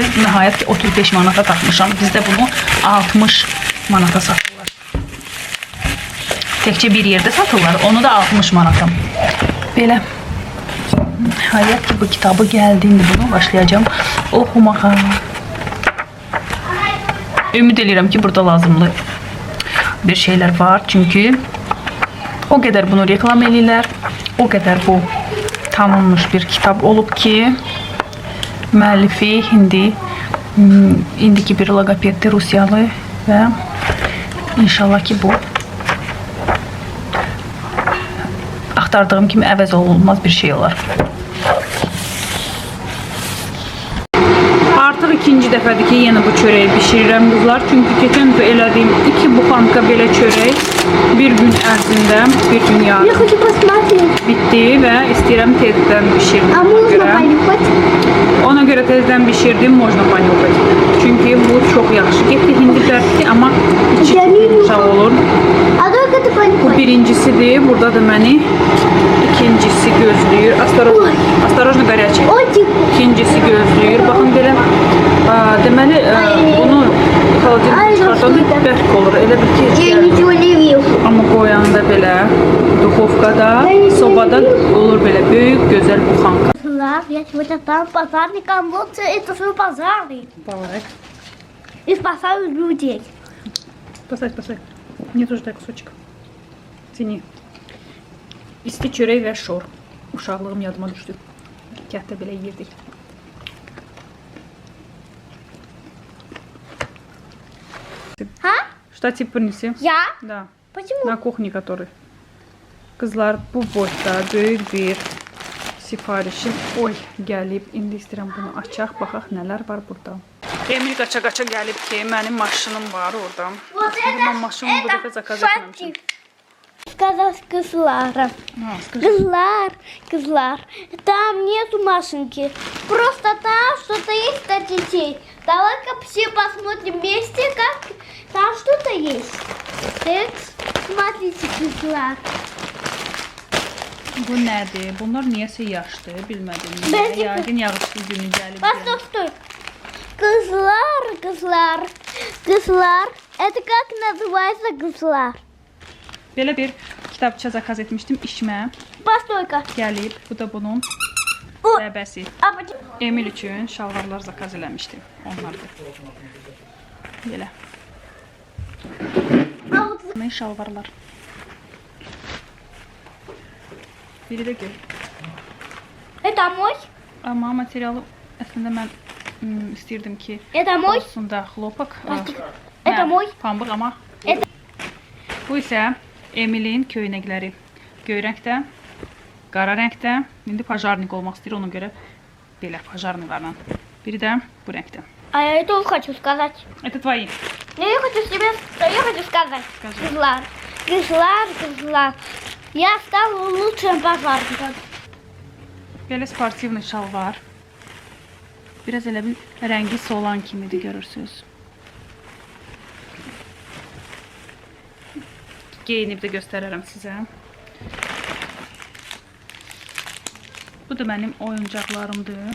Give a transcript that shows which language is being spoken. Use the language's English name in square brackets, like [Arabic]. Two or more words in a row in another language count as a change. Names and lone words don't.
[Azerbaijani] Nəhayət ki 35 manata tapmışam. Bizdə bunu 60 manata satırlar. Təkcə bir yerdə satırlar. Onu da 60 manata. Belə. Nəhayət ki bu kitabı gəldiğinde bunu başlayacağım oxumağa. Ümid edirəm ki burada lazımlı bir şeyler var. Çünkü o kadar bunu reklam edirlər. O kadar bu tanınmış bir kitap olub ki müəllifi indiki bir logopeddir, Rusiyalı və inşallah ki bu axtardığım kimi əvəz olunmaz bir şey olar. Artıq ikinci dəfədir ki, yenə bu çörəyi bişirirəm qızlar. Çünki keçən dəfə elədiyim 2 buxanka belə çörək bir gün ərzində, bir gün yarım bitdi və istəyirəm tezdən bişirdim. Ona görə tezdən bişirdim, [Russian] можно понюхать. [Azerbaijani] Çünki bu çox yaxşı. Getdi hindi dərtli, amma içi yumuşaq olur. Bu birincisidir. Burada da məni ikincisi gözləyir. [Russian] Осторожно горячий. [Azerbaijani] İkincisi gözləyir. Baxın belə. Deməli bunu xaladelnikdən çıxartanda bərk olur. Elə bir ki, amma qoyanda belə duxovkada, sobada olur belə böyük, gözəl buxanka. [Russian] Я сегодня стал пожарником. Вот это свой пожарник. Давай. И спасаю людей. Поставь. Мне тоже дай кусочек. Tini. [Azerbaijani] İsti çörək və şor. Uşaqlığım yadıma düşdü. Kətdə belə yeyirdik. Ha? Штатив принеси. Я? Да. Почему? На кухне который. Kızlar bu boyda böyük bir sifarişim gəlib. İndi istəyirəm bunu açaq, baxaq nələr var burada. Emil qaça-qaça gəlib ki, mənim maşınım var orada. Aslında mən maşınımı bu dəfə zakaz etməmişim. [Russian] Сказать кызлара. Кызлар. Там нету машинки. Просто там что-то есть для детей. Давай-ка все посмотрим вместе, как там что-то есть. Так, смотрите, кызлар. [Azerbaijani] Bu nədir? Bunlar niyəsə yaşdı, bilmədim. Yəqin yağışlı günü gəlib. [Russian] Стой. Кызлар. Это как называется кызлар? [Azerbaijani] Belə bir kitabça zakaz etmişdim işimə. [Russian] Постой-ка. [Azerbaijani] Gəlib. Bu da bunun bəbəsi. Emil üçün şalvarlar zakaz eləmişdim. Onlardır. Belə. Mən şalvarlar. Biri də gör. [Russian] Это мой? [Azerbaijani] Amma materialı əslində mən istəyirdim ki, [Russian] Это mой? [Azerbaijani] olsun da xlopak. [Russian] Это mой? [Azerbaijani] Pambıq amma. Bu isə Emilin köynəkləri. Göy rəngdə, qara rəngdə. İndi pajarnik olmaq istəyir, ona görə belə pajarniklarla. Biri də bu rəngdə. [Russian] А я это хочу сказать. Это твои. Я хочу сказать. Скажи. Кызлар. Я стал лучшим пожарником. [Azerbaijani] Belə sportivli şal var. Biraz elə bir rəngi solan kimidir, görürsünüz. Geyinib də göstərərəm sizə. Bu da mənim oyuncaqlarımdır.